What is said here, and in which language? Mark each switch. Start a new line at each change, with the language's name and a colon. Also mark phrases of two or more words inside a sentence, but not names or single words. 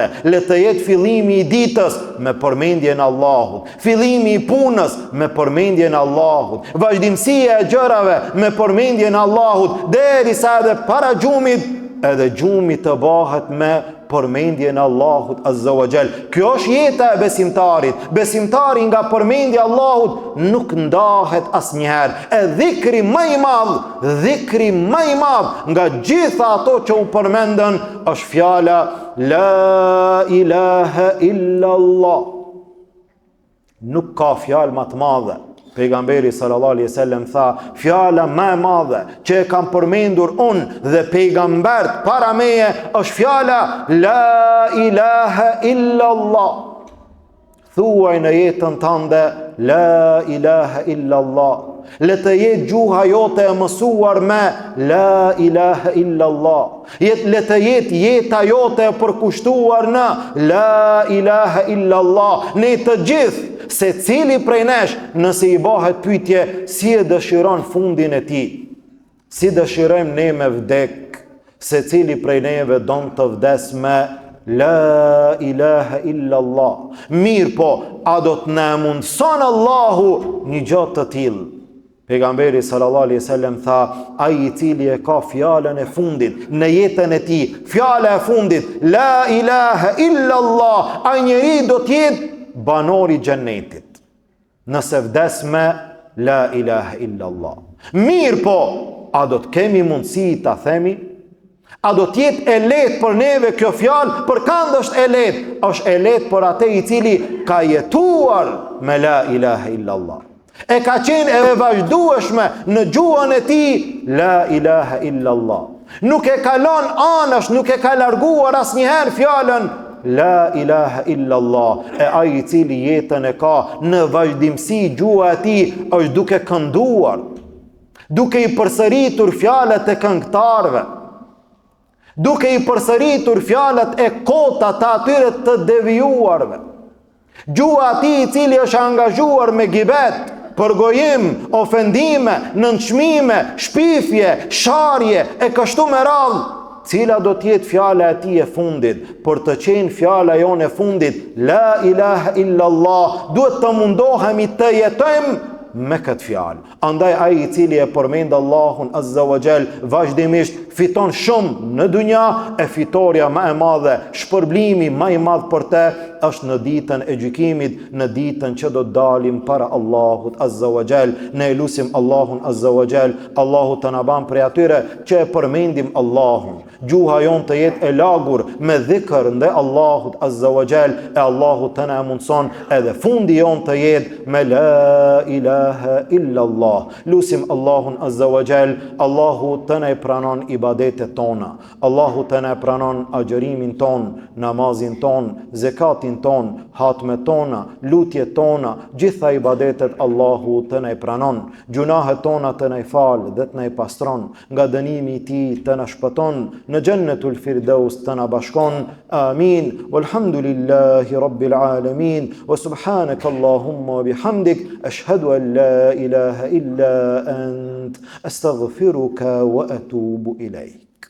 Albanian: Le të jetë fillimi i ditës me përmendjen e Allahut, fillimi i punës me përmendjen e Allahut, vazhdimësia e gjërave me përmendjen e Allahut, derisa edhe para gjumit edhe gjumi të bëhet me përmendjen e Allahut
Arabic: عز وجل.
Albanian: Kjo është jeta e besimtarit. Besimtari nga përmendja e Allahut nuk ndahet asnjëherë. E dhikri më i madh nga gjitha ato që u përmendën është fjala
Arabic: لا إله إلا الله.
Albanian: Nuk ka fjalë më të madhe. Pejgamberi
Arabic: صلى الله عليه وسلم
Albanian: tha, fjala më e madhe që e kam përmendur unë dhe pejgambert para meje është fjala
Arabic: لا إله إلا الله.
Albanian: Thuaj në jetën tënde
Arabic: لا إله إلا الله.
Albanian: Le të jetë gjuha jote e mësuar me
Arabic: لا إله إلا الله.
Albanian: Le të jetë jeta jote e përkushtuar në
Arabic: لا إله إلا الله.
Albanian: Ne të gjithë, se cili prej nesh, nëse i bëhet pyetje si e dëshiron fundin e tij, si dëshirojmë ne me vdek, se cili prej neve don të vdes me
Arabic: لا إله إلا الله.
Albanian: Mirë po, a do të na mundson Allahu një gjë të tillë? Pejgamberi
Arabic: صلى الله عليه وسلم
Albanian: tha, ai i cili e ka fjalën e fundit në jetën e tij, fjala e fundit
Arabic: لا إله إلا الله,
Albanian: ai njeri do të jetë banori xhennetit, nëse vdes me
Arabic: لا إله إلا الله.
Albanian: Mirë po, a do të kemi mundësi ta themi? A do të jetë e lehtë për neve kjo fjalë? Për kënd është e lehtë? Është e lehtë për atë i cili ka jetuar me
Arabic: لا إله إلا الله.
Albanian: E ka qenë e vazhdueshme në gjuhën e tij
Arabic: لا إله إلا الله.
Albanian: Nuk e ka lënë anash, nuk e ka larguar asnjëherë fjalën
Arabic: لا إله إلا الله.
Albanian: E ai i cili jetën e ka në vazhdimsi gjuha e tij është duke kënduar, duke i përsëritur fjalët e këngëtarëve, duke i përsëritur fjalët e kota të atyre të devijuarve. Gjuha e tij i cili është angazhuar me gibet, përgojim, ofendime, nënçmime, shpifje, sharje e kështu me radhë. Cila do të jetë fjala e tij e fundit? Për të qenë fjala jonë e fundit,
Arabic: لا إله إلا الله,
Albanian: duhet të mundohemi të jetojmë me këtë fjalë. Andaj ai i cili e përmend Allahun
Arabic: عز وجل
Albanian: vazhdimisht fiton shumë në dunja, e fitoria më e madhe, shpërblimi më i madh për të është në ditën e gjykimit, në ditën që do të dalim para Allahut
Arabic: عز وجل.
Albanian: Ne lutim Allahun
Arabic: عز وجل,
Albanian: Allahu të na bën prej atyre që e përmendim Allahun. Gjuha jon të jetë e lagur me dhikr ndaj Allahut
Arabic: عز وجل,
Albanian: e Allahu të na mundson edhe fundi jon të jetë me
Arabic: لا إله إلا الله.
Albanian: Lutim Allahun
Arabic: عز وجل,
Albanian: Allahu të na pranon ibadetet tona, Allahu të na pranon agjërimin ton, namazin ton, zekatin ton, hatmet tona, lutjet tona, gjitha ibadetet Allahu të na pranon. Gjunahet tona të na fal dhe të na pastron, nga dënimi i tij të na shpëton, në
Arabic: جنة الفردوس
Albanian: të na bashkon. Amin.
Arabic: والحمد لله رب العالمين وسبحانك اللهم وبحمدك أشهد أن لا إله إلا أنت أستغفرك وأتوب إليك.